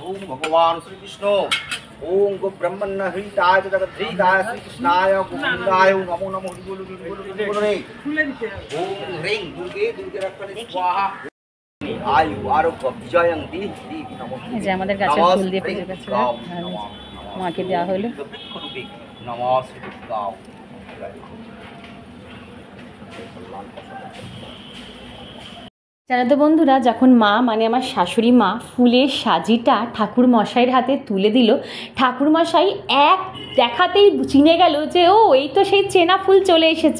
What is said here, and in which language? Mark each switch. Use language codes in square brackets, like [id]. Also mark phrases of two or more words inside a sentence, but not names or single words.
[sa] ओम भगवान श्री विष्णु ओम गो ब्रह्मण्य हृताय जगद्धृताय श्री कृष्णाय गोविंदाय नमो नमः [hi] बोलो रे। [sa] ओम ह्रीं दुर्गे दुर्गे रक्षणे स्वाहा आयु आरोग्य विजयंती देवी नमः। [bn] এই যে আমাদের গাছের ফুল দিয়ে পুজো করছে, মাকে দেওয়া হলো। [sa] নমঃ শ্রী দুর্গা। [bn] জানো তো বন্ধুরা, যখন মা মানে আমার শাশুড়ি মা ফুলের সাজিটা ঠাকুর মশাইয়ের হাতে তুলে দিল, ঠাকুর মশাই এক দেখাতেই চিনে গেল যে ও এই তো সেই চেনা ফুল চলে এসেছে।